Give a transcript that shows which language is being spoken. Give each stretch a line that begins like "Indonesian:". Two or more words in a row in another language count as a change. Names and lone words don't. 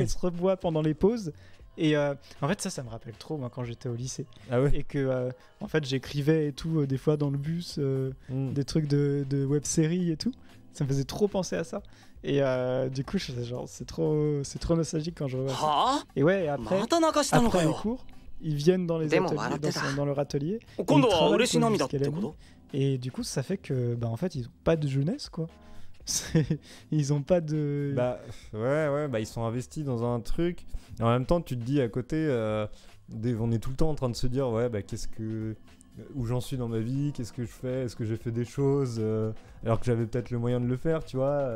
French: ils se revoient pendant les pauses. Et en fait, ça me rappelle trop, moi, quand j'étais au lycée. Ah ouais. Et que, en fait, j'écrivais et tout, des fois dans le bus, Mm. des trucs de web-série et tout. Ça me faisait trop penser à ça. Et du coup, je faisais genre, c'est trop nostalgique quand je revois ça.
Japanese: は
French: Et ouais, et après,
Japanese: あまた泣かしたのか
French: après les
Japanese: よ
French: cours, ils viennent dans les
Japanese: でも
French: ateliers,
Japanese: 笑ってた
French: dans leur atelier.
Japanese: 今度
French: ils
Japanese: は
French: travaillent
Japanese: 嬉し涙っ
French: jusqu'à
Japanese: て
French: la
Japanese: こ
French: nuit.
Japanese: と
French: Et du coup, ça fait que, bah, en fait, ils ont pas de jeunesse, quoi. Ils ont pas de... Bah ouais, bah ils sont investis dans un truc. Et en même temps, tu te dis à côté, on est tout le temps en train de se dire, ouais, bah où j'en suis dans ma vie, qu'est-ce que je fais, est-ce que j'ai fait des choses alors que j'avais peut-être le moyen de le faire, tu vois.